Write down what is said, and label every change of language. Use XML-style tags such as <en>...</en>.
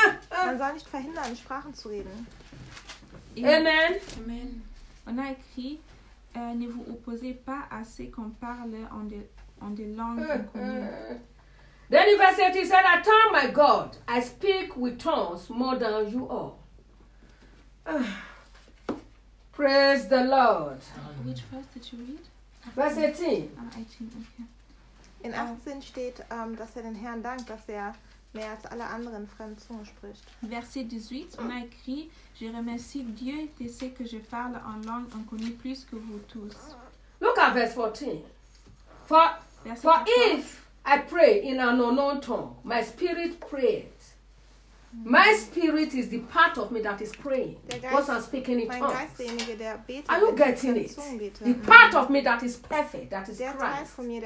<de>Man soll nicht verhindern, Sprachen zu reden.</de> <en>Amen. Amen.</en> <fr>On a écrit, ne vous opposez pas à ce qu'on parle en des langues inconnues.</fr> <en>Then verse 8, he said, I tell my God, I speak with tongues more than you all. Praise the Lord. Which verse did you read? Verse 18. 18, okay.</en> <de>In 18 steht, dass er den Herrn dankt, dass er mehr als alle anderen fremden Zungen spricht.</de> <fr>Verset 18, on a écrit, je remercie Dieu de ce que je parle en langue inconnue plus que vous tous.</fr> <en>Look at verse 14. For if I pray in an unknown tongue, my spirit prays. My spirit is the part of me that is praying. Once I'm speaking in tongues. Are you getting it? The part of me that is perfect, that is Christ.</en>